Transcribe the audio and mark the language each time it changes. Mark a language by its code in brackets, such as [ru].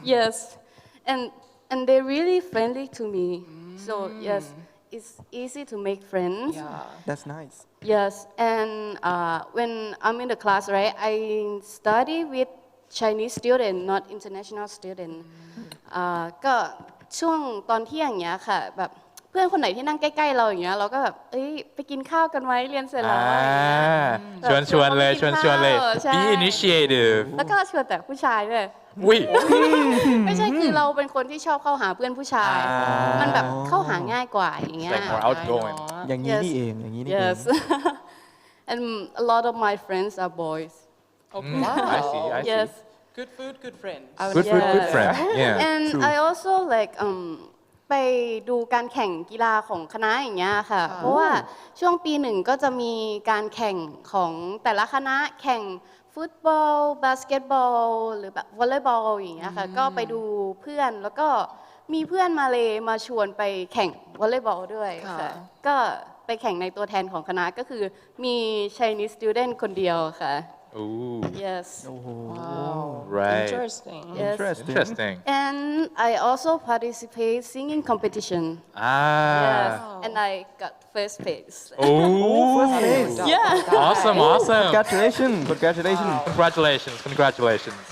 [en] Yes, and they're really friendly to me. So yes, it's easy to make friends. Yeah. That's nice. Yes, and when I'm in the class, right, I study with Chinese student, not international student. [th] ก็ช่วงตอนเที่ยงอย่างเงี้ยค่ะแบบเพื่อนคนไหนที่นั่งใกล้ๆเราอย่างเงี้ยเราก็แบบเอ้ยไปกินข้าวกันไหมเรียนเสร็จแล้วอะไรอย่างเงี้ย ชวนเลย ใช่ [en] Be initiative [th] แล้วก็ชวนแต่ผู้ชายด้วย อุ้ย ไม่ใช่คือเราเป็นคนที่ชอบเข้าหาเพื่อนผู้ชาย มันแบบเข้าหาง่ายกว่าอย่างเงี้ย [en] Like more outgoing [th] อย่างนี้นี่เองอย่างนี้นี่เอง [en] Yes and a lot of my friends are boys Okay. I see Yes Good food, good friends. Good food, good friend yeah and True. I also like [th] ไปดูการแข่งกีฬาของคณะอย่างเงี้ยค่ะ เพราะว่าช่วงปีหนึ่งก็จะมีการแข่งของแต่ละคณะแข่งฟุตบอลบาสเกตบอลหรือแบบวอลเลย์บอลอย่างเงี้ยค่ะ ก็ไปดูเพื่อนแล้วก็มีเพื่อนมาเลยมาชวนไปแข่งวอลเลย์บอลด้วยค่ะ ก็ไปแข่งในตัวแทนของคณะก็คือมี [en] Chinese student [th] คนเดียวค่ะ [en] Ooh Yes Wow. right Interesting. Yes Interesting and I also participate singing competition Yes ah and I got first place oh first place. Yeah awesome Congratulations. Congratulations. congratulations